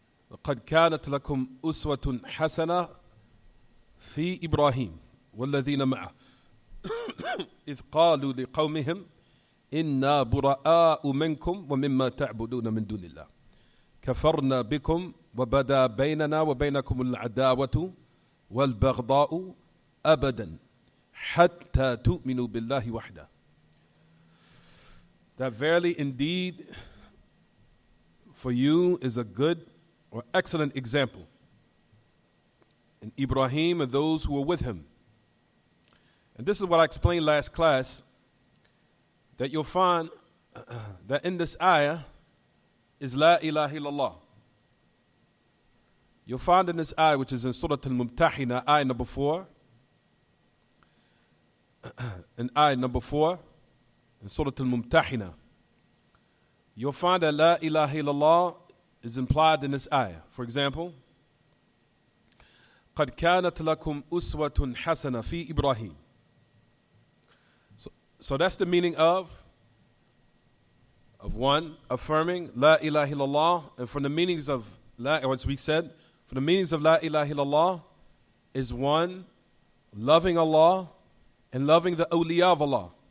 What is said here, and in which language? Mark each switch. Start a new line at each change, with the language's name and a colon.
Arabic: لَقَدْ كَانَتْ لَكُمْ أُسْوَةٌ حَسَنَةٌ فِي إِبْرَاهِيمَ وَالَّذِينَ مَعَهُ إِذْ قَالُوا لِقَوْمِهِمْ إِنَّا بُرَآءُ مِنْكُمْ وَمِمَّا تَعْبُدُونَ مِنْ دُونِ اللَّهِ كَفَرْنَا بِكُمْ وَبَدَا بَيْنَنَا وَبَيْنَكُمُ الْعَدَاوَةُ وَالْبَغْضَاءُ أَبَدًا حَتَّى تُؤْمِنُوا بِاللَّهِ وَحْدَهُ.
English: That verily indeed for you is a good or excellent example in Ibrahim and those who were with him. And this is what I explained last class, that you'll find that in this ayah is La ilaha illallah. You'll find in this ayah, which is in Surah Al-Mumtahina, ayah number 4, in ayah number 4, in Surah Al-Mumtahina, you'll find that La ilaha illallah is implied in this ayah. For example,
Arabic: قَدْ كَانَتْ لَكُمْ أُسْوَةٌ حَسَنَةٌ فِي إِبْرَاهِيمَ.
English: So that's the meaning of one, affirming La ilaha illallah. And from the meanings of as we said, from the meanings of La ilaha illallah is one, loving Allah and loving the awliya of Allah.